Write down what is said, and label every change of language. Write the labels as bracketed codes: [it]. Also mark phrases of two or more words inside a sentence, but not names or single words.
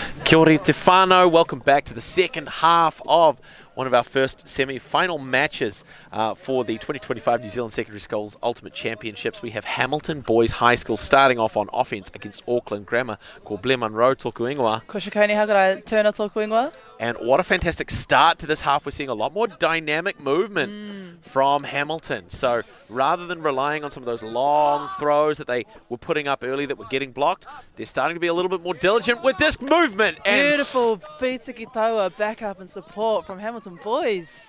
[mi] Kia ora te whānau. [en] Welcome back to the second half of one of our first semi-final matches for the 2025 New Zealand Secondary Schools Ultimate Championships. We have Hamilton Boys High School starting off on offence against Auckland Grammar. [mi] Ko Blair Munro tōku ingoa. Ko Shikoni Hakarai tērnā tōku ingoa. [en] And what a fantastic start to this half. We're seeing a lot more dynamic movement from Hamilton. So rather than relying on some of those long throws that they were putting up early that were getting blocked, they're starting to be a little bit more diligent with this movement. And beautiful [mi] Pitiki Taua [en] backup and support from Hamilton Boys.